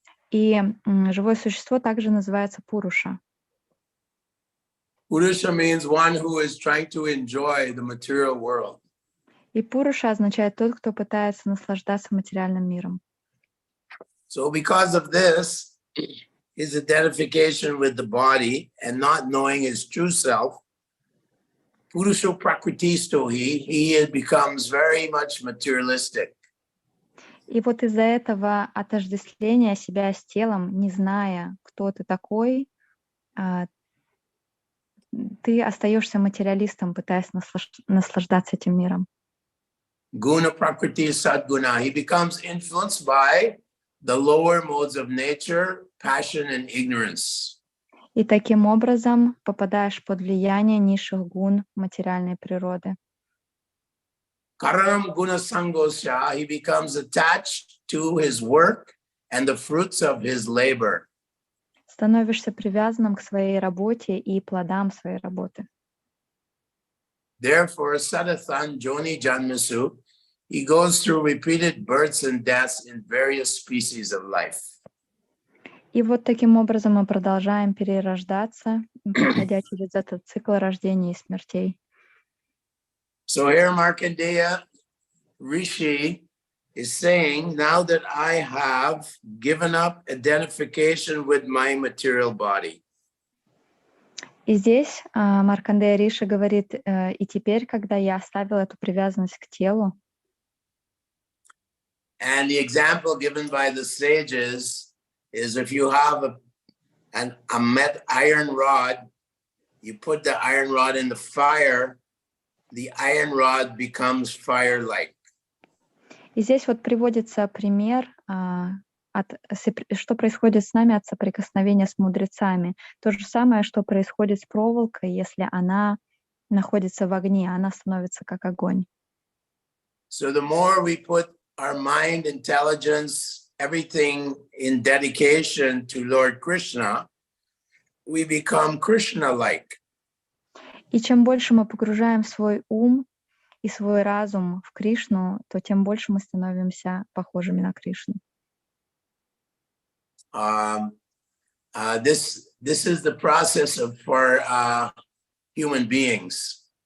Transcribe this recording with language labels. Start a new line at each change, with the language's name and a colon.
Russian: И живое существо также называется Пуруша.
English: Purusha means one who is trying to enjoy the material world.
Russian: И Пуруша означает тот, кто пытается наслаждаться материальным миром.
English: So because of this, his identification with the body and not knowing his true self,
Sanskrit: Purusho Prakritisto,
English: he becomes very much materialistic.
Russian: И вот из-за этого отождествления себя с телом, не зная, кто ты такой, ты остаешься материалистом, пытаясь наслаждаться этим миром.
Sanskrit: Guna Prakriti Sadguna,
English: he becomes influenced by the lower modes of nature, passion and ignorance.
Russian: И таким образом попадаешь под влияние низших гун материальной природы.
Sanskrit: Karanam Guna Sangosya,
English: he becomes attached to his work and the fruits of his labor.
Russian: Становишься привязанным к своей работе и плодам своей работы.
English: Therefore,
Sanskrit: Sadathan Joni Janmasu,
English: he goes through repeated births and deaths in various species of life.
Russian: И вот таким образом мы продолжаем перерождаться, проходя через этот цикл рождений и смертей.
English: So here Markandeya Rishi is saying, now that I have given up identification with my material body.
Russian: И здесь Маркандея Риши говорит, и теперь, когда я оставил эту привязанность к телу,
English: And the example given by the sages is if you have a met iron rod, you put the iron rod in the fire, the iron rod becomes fire-like.
Russian: и здесь вот приводится пример, что происходит с нами от соприкосновения с мудрецами. То же самое, что происходит с проволокой, если она находится в огне, она становится как огонь.
English: So the more we put our mind, intelligence, everything in dedication to Lord Krishna, we become Krishna-like.
Russian: И чем больше мы погружаем свой ум и свой разум в Кришну, то тем больше мы становимся похожими на Кришну.
English: This is the process for human beings.